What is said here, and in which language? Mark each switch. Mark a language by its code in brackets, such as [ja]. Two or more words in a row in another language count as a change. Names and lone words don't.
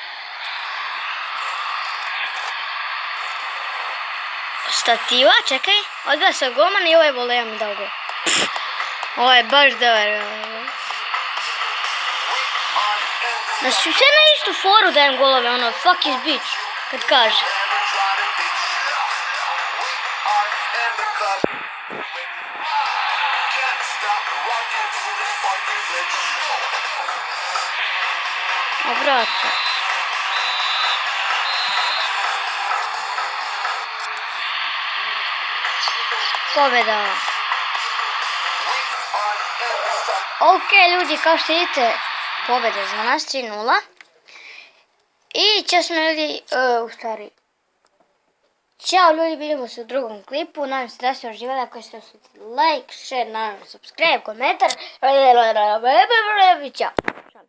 [sr] Stativa, čekaj. Odbija se golman i ovaj voleo mi dao gol. Ovo je baš dobar. Znači, sve na istu foru dajem golove, ono, [en] fuck his bitch, [sr] kad kaže. O, brate. Pobjeda. Ok, ljudi, kao što vidite, pobjeda za nas 3:0. I čas smo ljudi, u stvari. Ćao ljudi, vidimo se u drugom klipu. Nadam se da ste uživali. Ako ste [en] like, share, [sr] naravno, subscribe, komentar. Ćao.